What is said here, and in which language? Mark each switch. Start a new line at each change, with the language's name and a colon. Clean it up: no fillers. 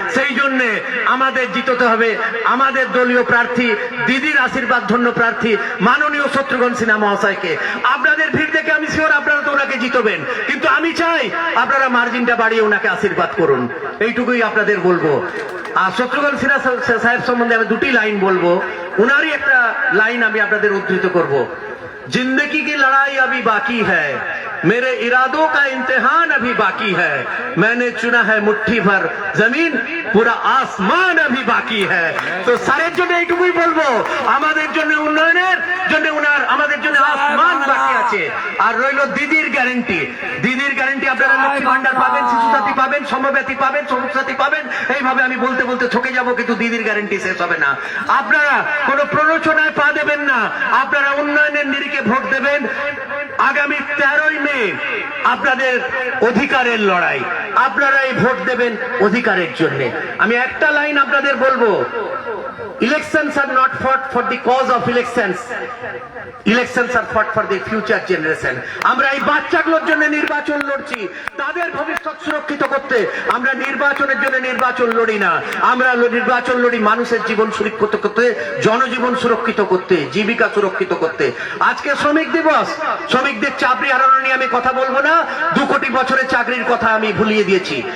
Bangla: সেই জন্য আমাদের জিততে হবে আমাদের দলীয় প্রার্থী, দিদির আশীর্বাদ ধন্য প্রার্থী মাননীয় শত্রুঘ্ন সিনহা মহাশয়কে। আপনাদের ভিড় দেখে আমি শিওর আপনারা তো ওনাকে জিতবেন, কিন্তু আমি চাই আপনারা মার্জিনটা বাড়িয়ে ওনাকে আশীর্বাদ করুন, এইটুকুই আপনাদের বলবো। আর শত্রুঘ্ন সিনহা সাহেব সম্বন্ধে আমি 2টি লাইন বলবো, উনারই একটা লাইন আমি আপনাদের উদ্ধৃত করব।
Hindi: जिंदगी की लड़ाई अभी बाकी है, मेरे इरादों का इम्तिहान अभी बाकी है, मैंने चुना है मुट्ठी भर जमीन, पूरा आसमान अभी बाकी है। तो सारे
Bangla: জন্য এইটুকুই বলবো, আমাদের জন্য উন্নয়নের জন্য উনার, আমাদের জন্য আসমান বাকি আছে। আর রইল দিদির গ্যারান্টি, দিদির গ্যারান্টি আপনারা লক্ষ্মী ভান্ডার পাবেন, শিশু সাথী পাবেন, সমব্যথী পাবেন, সবুজ সাথী পাবেন। এইভাবে আমি বলতে বলতে থকে যাব, কিন্তু দিদির গ্যারান্টি শেষ হবে না। আপনারা কোনো প্ররোচনায় পা দেবেন না, আপনারা উন্নয়নের নিরিখে ভোট দেবেন। আগামী 13ই মে আপনাদের অধিকারের লড়াই, আপনারা এই ভোট দেবেন অধিকারের জন্য। আমি একটা লাইন আপনাদের বলবো,
English: Elections are not fought for the cause of elections. Elections are fought for the future generation.
Bangla: আমরা এই বাচ্চাগুলোর জন্য নির্বাচন লড়ছি, তাদের ভবিষ্যৎ সুরক্ষিত করতে। আমরা নির্বাচনের জন্য নির্বাচন লড়ি না, আমরা নির্বাচন লড়ি মানুষের জীবন সুরক্ষিত করতে, জনজীবন সুরক্ষিত করতে, জীবিকা সুরক্ষিত করতে। আজকে শ্রমিক দিবস, শ্রমিকদের চাকরি হারানো নিয়ে আমি কথা বলবো না, 2 কোটি বছরের চাকরির কথা আমি ভুলিয়ে দিয়েছি।